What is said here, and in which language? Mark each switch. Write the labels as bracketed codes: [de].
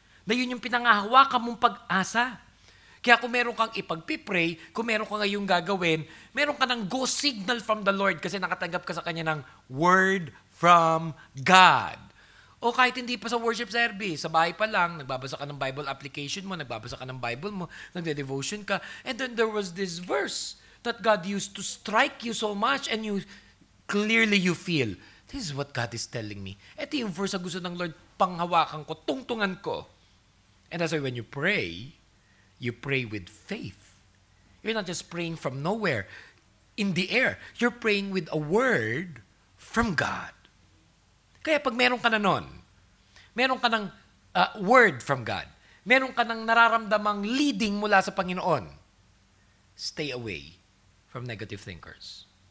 [tl] Na yun yung pinangahawakan mong pag-asa. Kaya kung meron kang ipagpipray, kung meron ka ngayong gagawin, meron ka ng [en] go signal from the Lord [tl] kasi nakatanggap ka sa Kanya ng [en] word from God. [tl] O kahit hindi pa sa worship service, sa bahay pa lang, nagbabasa ka ng Bible application mo, nagbabasa ka ng Bible mo, nagde-devotion ka, [en] and then there was this verse that God used to strike you so much and you clearly you feel, this is what God is telling me. [tl] Ito yung verse na gusto ng Lord, panghawakan ko, tungtungan ko. [en] And that's why when you pray with faith. You're not just praying from nowhere, in the air. You're praying with a word from God. [tl] Kaya pag meron ka na nun, meron ka ng [en] word from God, [tl] meron ka ng nararamdamang leading mula sa Panginoon, [en] stay away from negative thinkers.